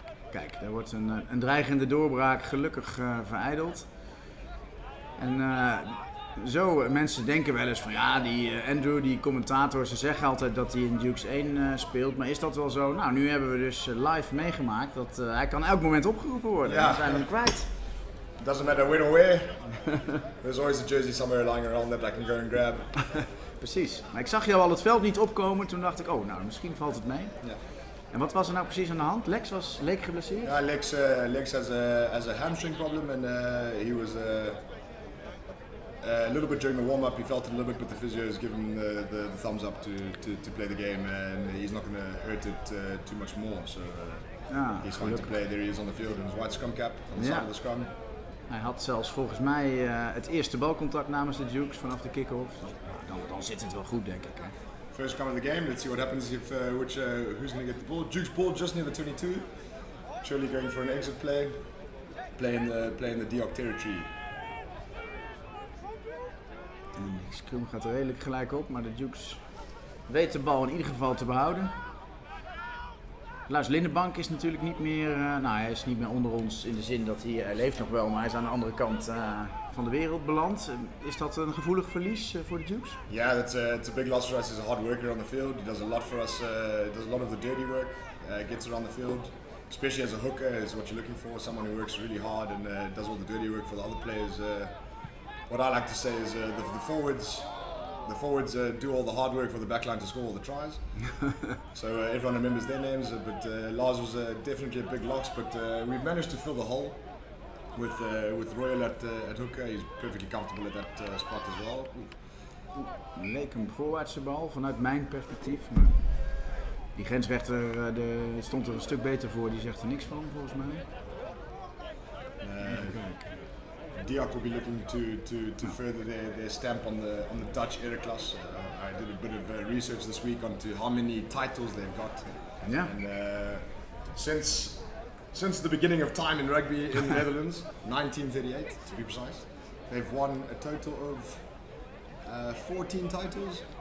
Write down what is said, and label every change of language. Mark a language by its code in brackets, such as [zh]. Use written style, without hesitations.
[nl] Kijk, daar wordt een dreigende doorbraak gelukkig verijdeld. En zo, mensen denken wel eens van ja, die Andrew, die commentator, ze zeggen altijd dat hij in Dukes 1 speelt. Maar is dat wel zo? Nou, nu hebben we dus live meegemaakt dat hij kan elk moment opgeroepen worden. Ja. Dan zijn we hem kwijt. [en] Doesn't matter win or where. There's always a jersey somewhere lying around that I can go and grab. [nl] Precies. Maar ik zag jou al het veld niet opkomen, toen dacht ik, oh nou, misschien valt het mee. Ja. En wat was er nou precies aan de hand? Lex leek geblesseerd? [en] Ja, Lex has a hamstring problem and he was a little bit during the warm-up. He felt it a little bit, but the physios give him the thumbs up to play the game, and he's not going to hurt it too much more. So he's fine to play. There he is on the field in his white scrum cap on the side of the scrum. [nl] Hij had zelfs volgens mij het eerste balcontact namens de Dukes vanaf de kick-off. Dan zit het wel goed, denk ik. Hè? [en] First come of the game. Let's see what happens if who's going to get the ball. Dukes ball just near the 22. Surely going for an exit play. Play in the Diok territory. [nl] En de scrum gaat er redelijk gelijk op, maar de Dukes weet de bal in ieder geval te behouden. Lars Lindenbank is natuurlijk niet meer, hij is niet meer onder ons in de zin dat hij leeft nog wel, maar hij is aan de andere kant van de wereld beland. Is dat een gevoelig verlies voor de Dukes? [en] Yeah, it's a big loss for us. He's a hard worker on the field. He does a lot for us. Does a lot of the dirty work. Gets around the field, especially as a hooker is what you're looking for. Someone who works really hard and does all the dirty work for the other players what I like to say is the forwards do all the hard work for the backline to score all the tries. So everyone remembers their names, but Lars was definitely a big loss, but we've managed to fill the hole with Royal at hooker. He's perfectly comfortable at that spot as well. [nl] Leek een voorwaartse bal vanuit mijn perspectief. Maar die grensrechter stond er een stuk beter voor, die zegt er niks van volgens mij. [en] Diok will be looking to further their stamp on the Dutch era class. I did a bit of research this week onto how many titles they've got. Yeah. And since the beginning of time in rugby in the Netherlands, 1938 to be precise, they've won a total of 14 titles.